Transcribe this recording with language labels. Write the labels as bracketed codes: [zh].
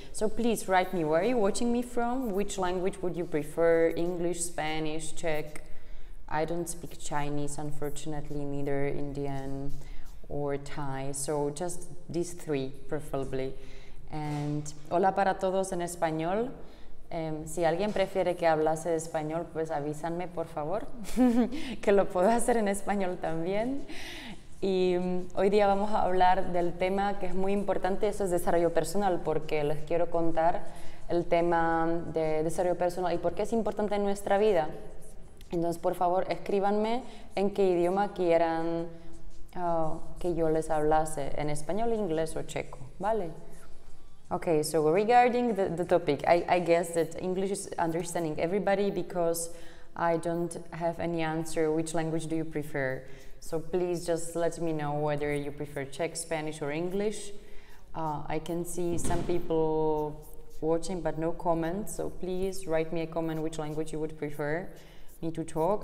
[en] So please write me, where are you watching me from, which language would you prefer, English, Spanish, Czech. I don't speak Chinese, unfortunately, neither Indian or Thai, so just these three, preferably. [es] And hola para todos en español. Si alguien prefiere que hablase español, pues avísanme, por favor, que lo puedo hacer en español también. Y hoy día vamos a hablar del tema que es muy importante, eso es desarrollo personal, porque les quiero contar el tema de desarrollo personal y por qué es importante en nuestra vida. Entonces, por favor, escríbanme en qué idioma quieran que yo les hablase, en español, inglés o checo, ¿vale? [en] Okay, so regarding the topic, I guess that English is understanding everybody because I don't have any answer which language do you prefer. So please just let me know whether you prefer Czech, Spanish or English. I can see some people watching but no comments, so please write me a comment which language you would prefer me to talk.